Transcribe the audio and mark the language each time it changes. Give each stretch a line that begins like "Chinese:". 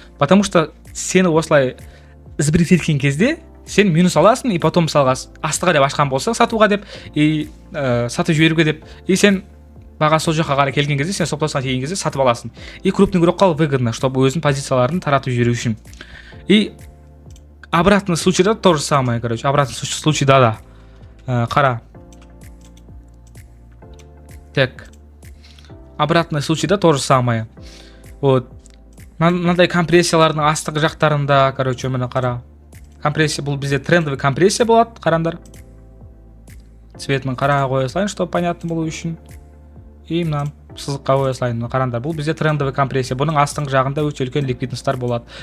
Russian: Потому что
Kazakh: сені осылай сбрив еткен кезде сен минус аласың, и потом мысалға астыға деп ашқан болса, сатуға деп, и сатып жіберуге деп, и сен баға сол жаққа қарай келген кезде, сен стоп-лоссқа келген кезде сатып аласың. И крупный игрокқа
Russian: выгодно, чтобы
Kazakh: өзінің позицияларын таратып жіберу үшін.
Russian: И обратный случайда то же самое, короче, обратный случайда да.
Kazakh: Қара.
Russian: Так. Обратный случайда то же самое. Вот.
Kazakh: Мынандай компрессиялардың астық жақтарында, короче, міне қара. Компрессия, бұл бізде трендовый компрессия болады, қараңдар. Цветінің қараға қоя салайын,
Russian: чтобы понятно
Kazakh: болу үшін. И мына сызыққа қоя салайын. Қараңдар, бұл бізде трендовый компрессия. Бұның астыңғы жағында өте үлкен ликвидностьтар болады.